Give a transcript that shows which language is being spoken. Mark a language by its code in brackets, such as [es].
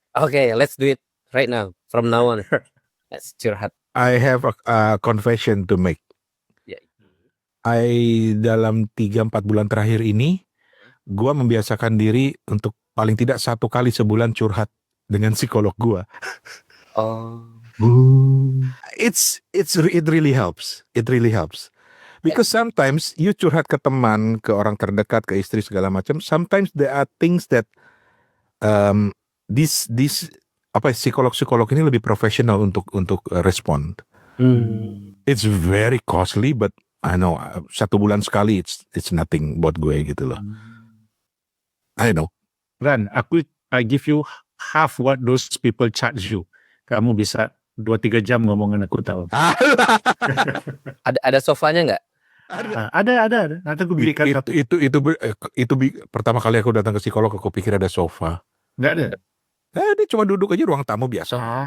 [en] Okay, let's do it right now. From now on, let's curhat. I have a confession to make. [id] Ya. Dalam 3-4 bulan terakhir ini, gua membiasakan diri untuk paling tidak 1 kali sebulan curhat dengan psikolog gua. Oh. [en] It really helps. It really helps. Because sometimes you curhat [id] ke teman, ke orang terdekat, ke istri segala macam. [en] Sometimes there are things that [id] psikolog-psikolog ini lebih profesional untuk [en] respond. It's very costly, but I know [id] 1 bulan sekali [en] it's nothing [id] buat gue gitu loh. [en] I know. Ran, I give you half what those people charge you. [id] Kamu bisa 2-3 jam ngomongin aku tahu. Ada sofanya nggak? Ada. Nanti aku belikan satu. Itu pertama kali aku datang ke psikolog, aku pikir ada sofa. Nggak ada. Dia cuma duduk aja ruang tamu biasa.